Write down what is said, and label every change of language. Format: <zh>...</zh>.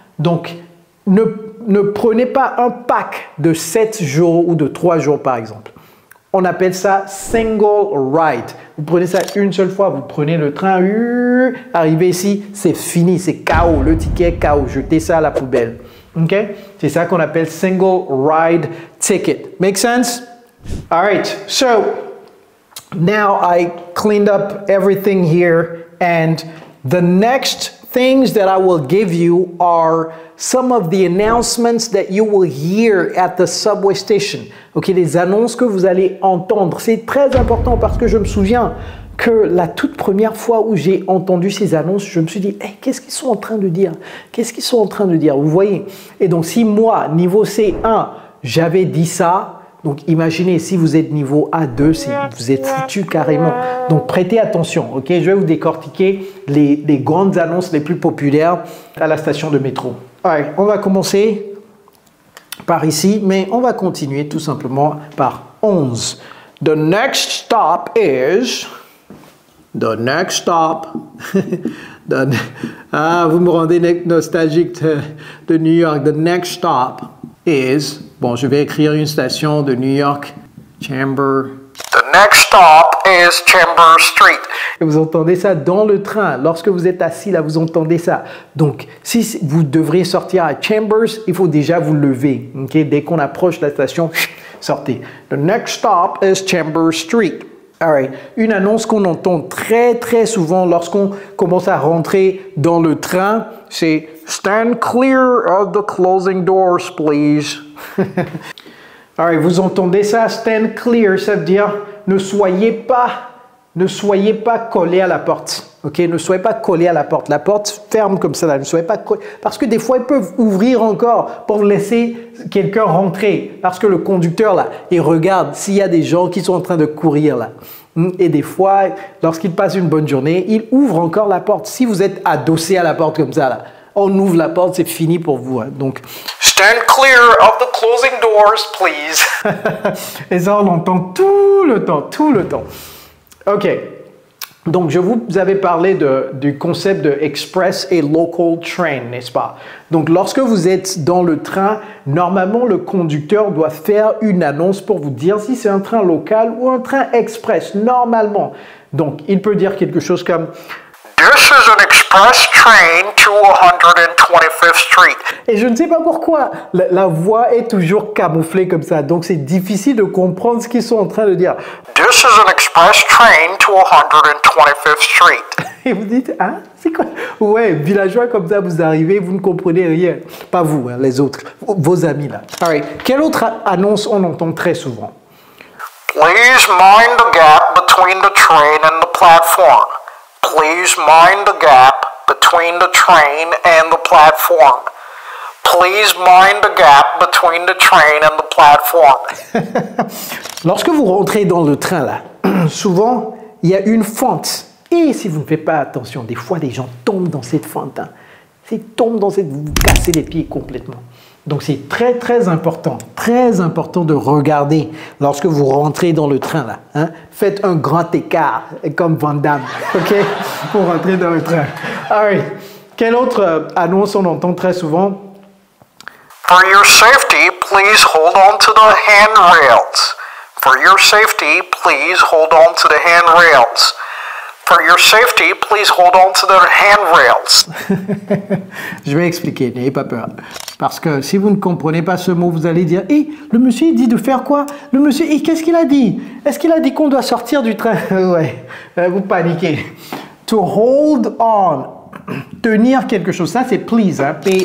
<fr>Donc, ne prenez pas un pack de 7 jours ou de 3 jours, par exemple. On appelle ça single ride. Vous prenez ça une seule fois, vous prenez le train, arrivez ici, c'est fini, c'est KO, le ticket est KO, jetez ça à la poubelle. OK? C'est ça qu'on appelle single ride ticket.</fr> <en>Make sense? All right, so now I cleaned up everything here and the next things that I will give you are some of the announcements that you will hear at the subway station.</en> <fr>Ok, les annonces que vous allez entendre. C'est très important parce que je me souviens que la toute première fois où j'ai entendu ces annonces, je me suis dit, hey, qu'est-ce qu'ils sont en train de dire? Qu'est-ce qu'ils sont en train de dire? Vous voyez? Et donc, si moi, niveau C1, j'avais dit ça, donc imaginez, si vous êtes niveau A2, vous êtes foutu carrément. Donc prêtez attention, ok? Je vais vous décortiquer les grandes annonces les plus populaires à la station de métro. Allez, on va commencer par ici, mais on va continuer tout simplement par 11.</fr> <en>The next stop is... The next stop...</en> <fr>vous me rendez nostalgique de New York.</fr> <en>The next stop is</en> <fr>Bon, je vais écrire une station de New York, Chambers.</fr> <en>The next stop is Chambers Street.</en> <fr>Et vous entendez ça dans le train. Lorsque vous êtes assis là, vous entendez ça. Donc, si vous devriez sortir à Chambers, il faut déjà vous lever. Okay? Dès qu'on approche la station, sortez.</fr> <en>The next stop is Chambers Street. All right.</en> <fr>Une annonce qu'on entend très très souvent lorsqu'on commence à rentrer dans le train, c'est</fr> <en>Stand clear of the closing doors, please. All right.</en> <fr>Vous entendez ça? Stand clear, ça veut dire ne soyez pas collé à la porte. Ok, ne soyez pas collé à la porte. La porte ferme comme ça là. Ne soyez pas collé. Parce que des fois, ils peuvent ouvrir encore pour laisser quelqu'un rentrer. Parce que le conducteur là, il regarde s'il y a des gens qui sont en train de courir là. Et des fois, lorsqu'il passe une bonne journée, il ouvre encore la porte. Si vous êtes adossé à la porte comme ça là, on ouvre la porte, c'est fini pour vous. Hein. Donc,</fr> <en>stand clear of the closing doors, please.</en> <fr>Et ça, on l'entend tout le temps. OK. Donc, je vous avais parlé du concept de express et local train, n'est-ce pas? Donc, lorsque vous êtes dans le train, normalement, le conducteur doit faire une annonce pour vous dire si c'est un train local ou un train express, normalement. Donc, il peut dire quelque chose comme</fr> <en>This is an express train to 125th Street.</en> <fr>Et je ne sais pas pourquoi, la voix est toujours camouflée comme ça, donc c'est difficile de comprendre ce qu'ils sont en train de dire.</fr> <en>This is an express train to 125th Street.</en> <fr>Et vous dites, hein, c'est quoi? Ouais, villageois comme ça, vous arrivez, vous ne comprenez rien. Pas vous, hein, les autres, vos amis là.</fr> <en>All right.</en> <fr>Quelle autre annonce on entend très souvent?</fr> <en>Please mind the gap between the train and the platform. Please mind the gap between the train and the platform. Please mind the gap between the train and the platform.</en> <fr>Lorsque vous rentrez dans le train là, souvent il y a une fente. Et si vous ne faites pas attention, des fois les gens tombent dans cette fente. Hein. Ils tombent dans cette... Vous cassez les pieds complètement. Donc c'est très important de regarder lorsque vous rentrez dans le train là. Hein? Faites un grand écart, comme Van Damme, ok? Pour rentrer dans le train.</fr> <en>All right.</en> <fr>Quelle autre annonce on entend très souvent?</fr> <en>For your safety, please hold on to the handrails. For your safety, please hold on to the handrails. For your safety, please hold on to the handrails.</en> <fr>Je vais expliquer, n'ayez pas peur. Parce que si vous ne comprenez pas ce mot, vous allez dire « Hé, le monsieur il dit de faire quoi? Le monsieur, qu'est-ce qu'il a dit? Est-ce qu'il a dit qu'on doit sortir du train ?» Ouais, vous paniquez.</fr> <en>To hold on,</en> <fr>tenir quelque chose, ça c'est please, hein?</fr>